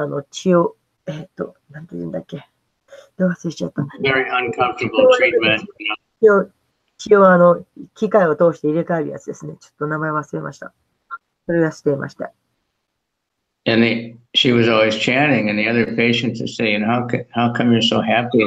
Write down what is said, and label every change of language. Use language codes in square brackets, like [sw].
[ja] 血を、なんて言うんだっけ。忘れちゃった。 [en] very uncomfortable treatment. [ja] 血を機械を通して入れ替えるやつですね。ちょっと名前忘れました。それがしていました。 [en] And she was always chanting, and the other patients would say, how come you're so happy?